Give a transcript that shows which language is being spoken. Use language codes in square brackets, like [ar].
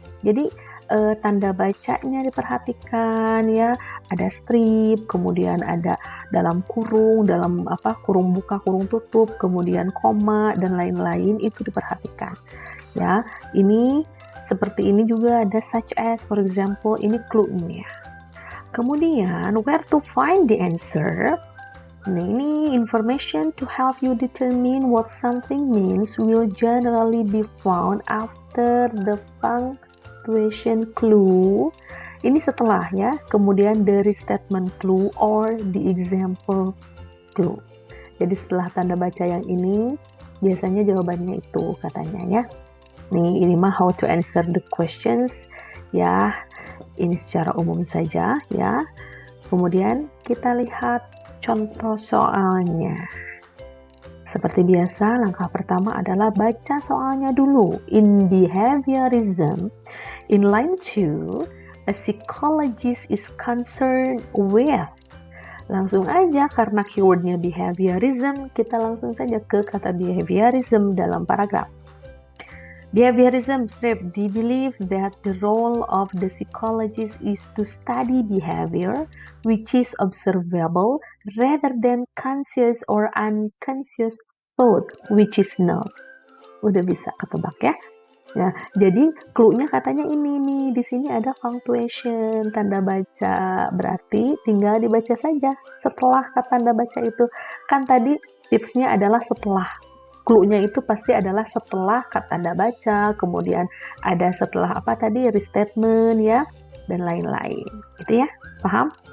[id] Jadi tanda bacanya diperhatikan, ya. Ada strip, kemudian ada dalam kurung, kurung buka, kurung tutup, kemudian koma dan lain-lain, itu diperhatikan, ya. Ini seperti ini juga ada such as, for example, ini clue-nya. [en] Kemudian where to find the answer. Nah, ini information to help you determine what something means will generally be found after the punctuation clue. [id] Ini setelahnya, kemudian dari [en] statement clue or the example clue. [id] Jadi setelah tanda baca yang ini, biasanya jawabannya itu katanya, ya. Nih, ini mah [en] how to answer the questions, [id] ya. Ini secara umum saja, ya. Kemudian kita lihat contoh soalnya. Seperti biasa, langkah pertama adalah baca soalnya dulu. [en] In behaviorism, in line 2, a psychologist is concerned with. [id] Langsung aja, karena keywordnya behaviorism, kita langsung saja ke kata behaviorism dalam paragraf. [en] Behaviorism strip, they believe that the role of the psychologist is to study behavior, which is observable, rather than conscious or unconscious thought, which is not. [id] Udah bisa ketebak, ya? Nah, jadi clue-nya katanya ini nih, di sini ada punctuation, tanda baca, berarti tinggal dibaca saja setelah kata tanda baca itu. Kan tadi tipsnya adalah setelah. Clue-nya itu pasti adalah setelah kata tanda baca, kemudian ada setelah apa tadi, restatement, ya, dan lain-lain. Gitu ya, paham?